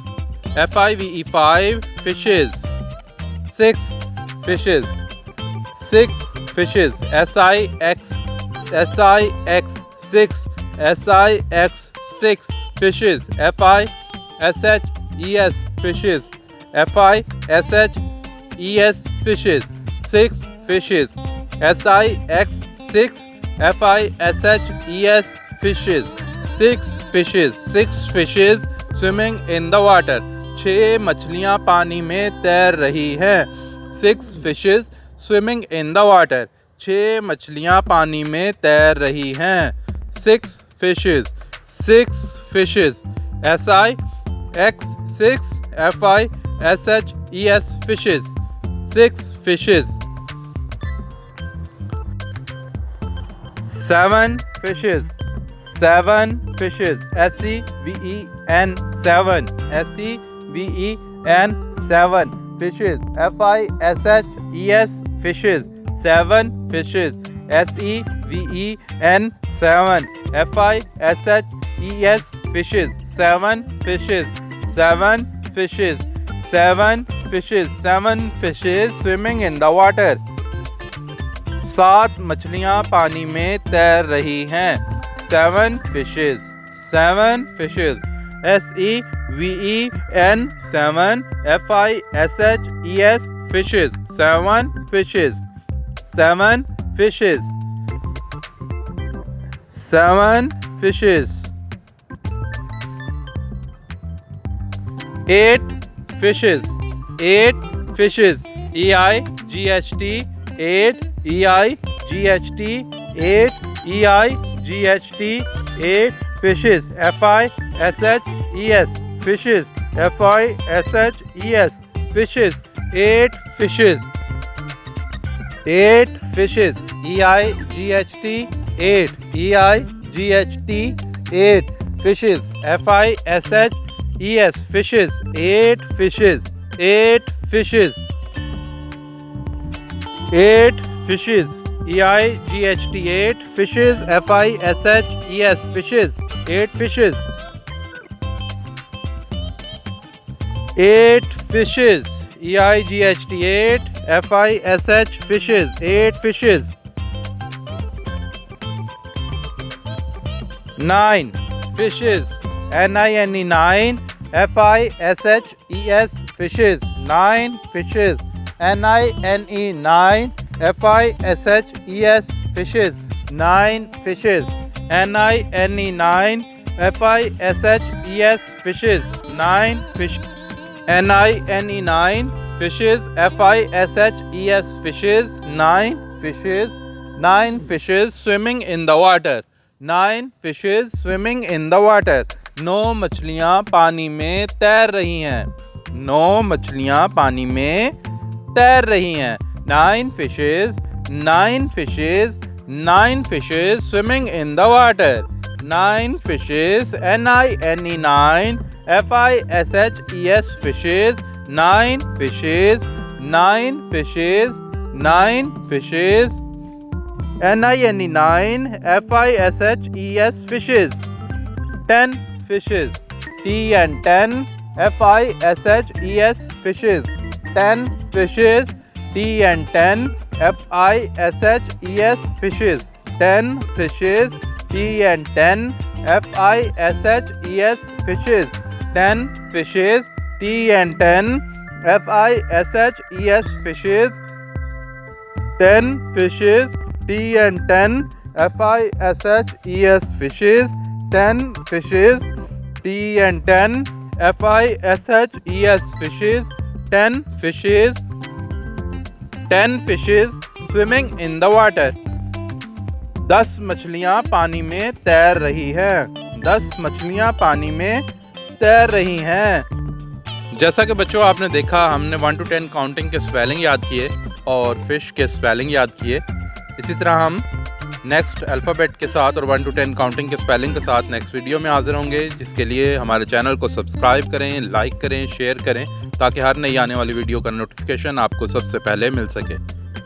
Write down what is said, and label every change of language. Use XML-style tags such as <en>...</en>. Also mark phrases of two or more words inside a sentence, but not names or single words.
<en>SIX fishes 6 fishes fishes fishes 6 fishes fishes 6 fishes swimming in the water 6</en> <hi>मछलियाँ पानी में तैर रही हैं।</hi> <en>6 fishes swimming in the water.</en> <hi>6 मछलियाँ पानी में तैर रही हैं।</hi> <en>6 fishes. 6 fishes. S-I-X 6 F-I-S-H-E-S fishes. 6 fishes. 7 fishes. 7 fishes. S-E-V-E-N 7. S-E-V-E-N 7 fishes. F-I-S-H-E-S fishes. 7 fishes. S-E-V-E-N 7 F-I-S-H-E-S fishes. 7 fishes. 7 fishes. 7 fishes. 7 fishes swimming in the water.</en> <hi>7 मछलियाँ पानी में तैर रही हैं।</hi> <en>7 fishes. 7 fishes. S-E-V-E-N 7 F-I-S-H-E-S fishes. 7 fishes. 7 fishes. 7 fishes. 8 fishes. 8 fishes. E-I-G-H-T 8 E-I-G-H-T 8 E-I-G-H-T 8 fishes. F-I-S-H-E-S fishes. F-I-S-H-E-S fishes. 8 fishes. 8 fishes. E-I-G-H-T 8 E-I-G-H-T 8 fishes. F-I-S-H-E-S fishes. 8 fishes. 8 fishes. 8 fishes. E-I-G-H-T 8 fishes. F-I-S-H-E-S fishes. 8 fishes. 8 fishes. E-I-G-H-T 8 F-I-S-H fishes. 8 fishes. 9 fishes. N-I-N-E 9 F-I-S-H-E-S fishes. 9 fishes. N-I-N-E 9 F-I-S-H-E-S fishes. 9 fishes. N-I-N-E 9 F-I-S-H-E-S fishes. 9 fish. N-I-N-E 9 fishes. F-I-S-H-E-S fishes. 9 fishes. 9 fishes swimming in the water. 9 fishes swimming in the water.</en> <hi>9 मछलियाँ पानी में तैर रही हैं। 9 मछलियाँ पानी में तैर रही हैं।</hi> <en>9 fishes. 9 fishes. 9 fishes swimming in the water. 9 fishes. N-I-N-E 9 F-I-S-H-E-S fishes. 9 fishes. 9 fishes. 9 fishes. N-I-N-E 9 F-I-S-H-E-S fishes. 10 fishes. T-N-10 F-I-S-H-E-S fishes. 10 fishes. T-N-10 F-I-S-H-E-S fishes. 10 fishes. T-N-10 F-I-S-H-E-S fishes. 10 fishes. T-N-10 F-I-S-H-E-S fishes. 10 fishes. T-N-10 F-I-S-H-E-S fishes. 10 fishes. T-N-10 F-I-S-H-E-S fishes. 10 fishes. 10 fishes swimming in the water.</en> <hi>10 मछलियाँ पानी में तैर रही हैं। 10 मछलियाँ पानी में तैर रही हैं। जैसा कि बच्चों आपने देखा, हमने</hi> <en>1 to 10 counting</en> <hi>के स्पेलिंग याद किए और फिश के स्पेलिंग याद किए। इसी तरह हम</hi> <en>next alphabet</en> <hi>के साथ और</hi> <en>1 to 10 counting</en> <hi>के स्पेलिंग के साथ</hi> <en>next video</en> <hi>में हाजिर होंगे, जिसके लिए हमारे चैनल को सब्सक्राइब करें, लाइक करें, शेयर करें, ताकि हर नई आने वाली वीडियो का नोटिफिकेशन आपको सबसे पहले मिल सके।</hi>